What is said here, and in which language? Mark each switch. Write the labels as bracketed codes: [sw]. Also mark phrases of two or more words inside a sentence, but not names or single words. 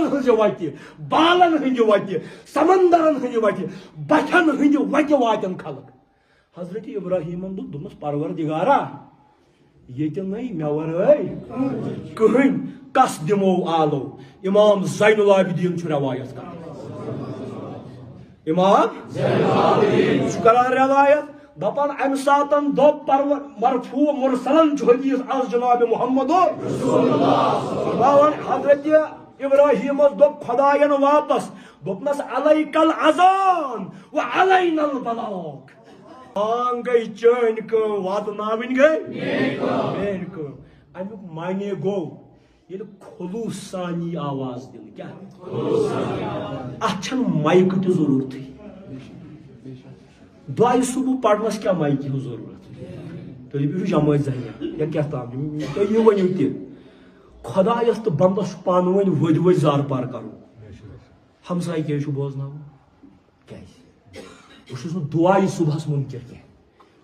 [ks] ہٕنٛزِ وتہِ بالن ہٕنٛدِ وتہِ سمندرن ہٕنٛدِ وتہِ بٹھٮ۪ن ہٕنٛدِ وتہِ واتن خلق حضرت ابراہیمن دوٚپمس پروردگارا یہ نہیں مے ورٲے کٕہٕنۍ کس دمو آلو امام زین العابدین چھُ روایت کران امام چھُ کران روایت دپان امہِ ساتن دوٚپ مرفوع مرسلن چھُ حدیث از جناب محمد حضرت ابراہیمس دوٚپ خداین واپس دوٚپنس [ar] علیک العذان و علینا البلاغ [ks] بانگ گئی چٲنۍ کٲم واتناوٕنۍ گئی میٲنۍ کٲم امیُک معنی گوٚو ییٚلہِ خلوٗص سان یی آواز دِنہٕ کیٛاہ اتھ چھنہٕ مایکہٕ تہِ ضروٗرتھٕے دۄیہِ صبح پرنس کیٛاہ مایکہِ ہٕنٛز ضروٗرت تُہۍ بِہِو جمٲژ ذہنیت یا کیٛاہ تام تُہۍ یہِ ؤنِو تہِ خۄدایس تہٕ بنٛدس چھُ پانہٕ ؤنۍ ؤدۍ ؤدۍ زار پار کرُن ہمساے کیٛازِ چھُ بوزناوُن کیٛازِ بہٕ چھُس نہٕ دُعایہِ صبحس مُنکر کینٛہہ